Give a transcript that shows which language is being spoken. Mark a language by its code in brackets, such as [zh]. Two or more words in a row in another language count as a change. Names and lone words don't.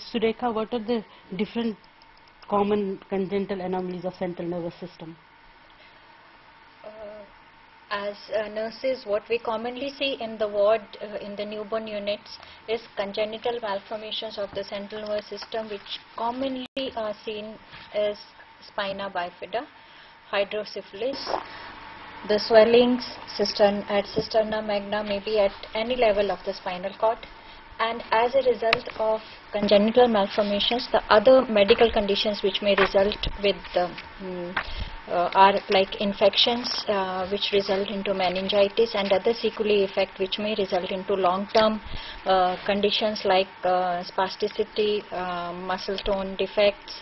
[en] Surekha, what are the different common congenital anomalies of central nervous system? As nurses, what we commonly see in the ward, in the newborn units, is congenital malformations of the central nervous system, which commonly are seen as spina bifida, hydrocephalus. The swellings at cisterna magna may be at any level of the spinal cord, and as a result of congenital malformations, the other medical conditions which may result with are like infections which result into meningitis and other sequelae effect which may result into long-term conditions like spasticity, muscle tone defects.